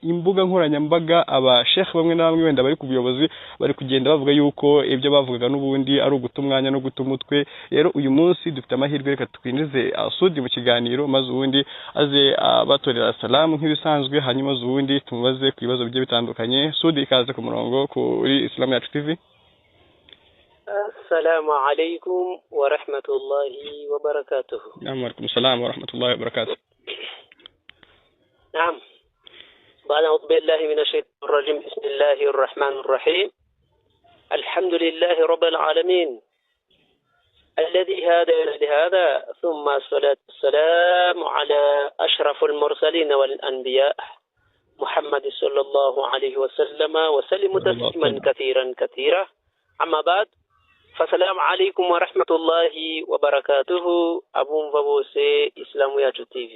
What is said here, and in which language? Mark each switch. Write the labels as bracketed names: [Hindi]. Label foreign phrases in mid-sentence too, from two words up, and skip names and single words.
[Kinyarwanda] Imbuga nkoranyambaga abashekhe bamwe na bamwe wenda bari ku buyobozi bari kugenda bavuga yuko ibyo bavugaga n'ubundi ari uguta umwanya no guta umutwe. Rero uyu munsi dufite amahirwe reka twinjize Asudi mu kiganiro maze ubundi aze batorera salamu nk'ibisanzwe hanyuma ubundi tumubaze ku bibazo bigiye bitandukanye. Sudi ikaze ku murongo kuri Islam Yacu TV. [Arabic] السلام عليكم ورحمة الله وبركاته. وعليكم السلام ورحمة الله وبركاته. نعم بعد أعوذ بالله من الشيطان الرجيم بسم الله الرحمن الرحيم الحمد لله رب العالمين الذي هدى لهذا ثم الصلاة والسلام على أشرف المرسلين والأنبياء محمد صلى الله عليه وسلم وسلم تسليما كثيرا أما بعد فالسلام عليكم ورحمة الله وبركاته أبو مبوسي إسلام ياتو تيفي.